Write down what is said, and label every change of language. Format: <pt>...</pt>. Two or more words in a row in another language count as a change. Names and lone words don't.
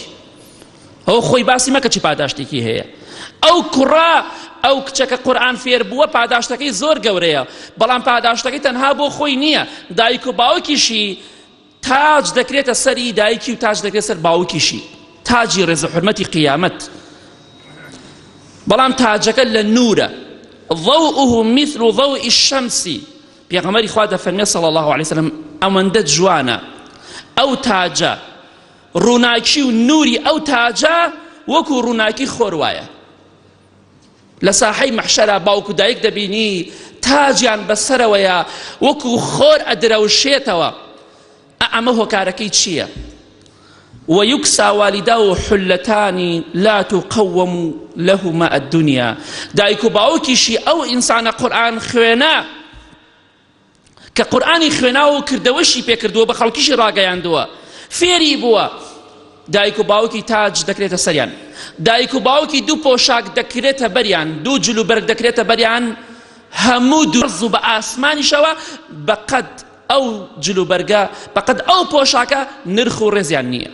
<ckb>ئەو خۆی باسی مەکە چی پاداشتێکی هەیە، ئەو کوڕا ئەو کچەکە قورئان فێر بووە پاداشتەکەی زۆر گەورەیە، بەڵام پاداشتەکەی تەنها بۆ خۆی نییە، دایک و باوکیشی تاج دەکرێتە سەری دایکی و تاج دەکرێت سەر باوکیشی، تاجی ڕێز و حورمەتی قیامەت. بەڵام تاجەکە لە نورە،</ckb> <ar>ضوءه مثل ضوء الشمس.</ar> <ckb>پێغەمبەری خوا دەفەرمێت</ckb> <ar>صلی الله عليه وسلم</ar> <ckb>ئەوەندە جوانە ئەو تاجە، ڕووناکی و نوری ئەو تاجە وەکو ڕووناکی خۆروایە. لە ساحەی مەحشەرە باوک و دایک دەبینی تاجیان بەسەرەوەیە وەکو خۆر ئەدرەوشێتەوە. ئەمە هۆکارەکەی چییە؟</ckb> <ar>ويكسى والداه حلتان لا تقوم لهما الدنيا.</ar> <ckb>دایکو باوکیشی ئەو ئینسانە قورئان خوێنا کە قورئانی خوێناوە و کردەوەشی پێ کردووە بە خەڵکیشی ڕاگەیاندووە، فێری بووە، دایک و باوکی تاج دەکرێتە سەریان، دایک و باوکی دوو پۆشاک دەکرێتە بەریان، دوو جلوبەرگ دەکرێتە بەریان، هەموو دوورز و بە ئاسمانیشەوە بەقەد ئەو جلوبەرگە بەقەد ئەو پۆشاکە نرخ و ڕێزیان نییە.</ckb>